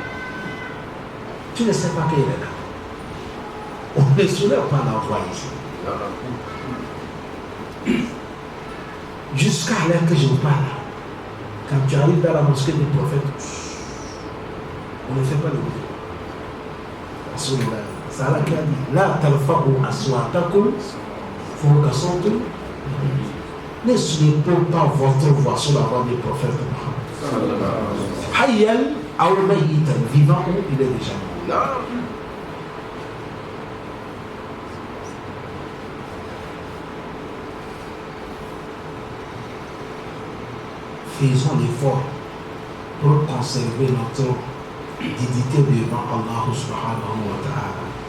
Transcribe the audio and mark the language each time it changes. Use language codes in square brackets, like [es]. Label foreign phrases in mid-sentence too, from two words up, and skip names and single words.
[fr] Tu ne sais pas qu'il est là. On ne soulève pas la voix ici. Jusqu'à l'heure que je vous parle, quand tu arrives dans la mosquée des prophètes, on ne fait pas le bruit. Ça a dit, là, [ar] ترفعوا أصواتكم فوق صوت. [fr] Ne soulevez pas votre voix sur la voix du prophète Mohammed. [ar] حيا أو ميتا, [fr] vivant ou il est déjà mort. Faisons l'effort pour conserver notre dignité devant [ar] الله سبحانه وتعالى.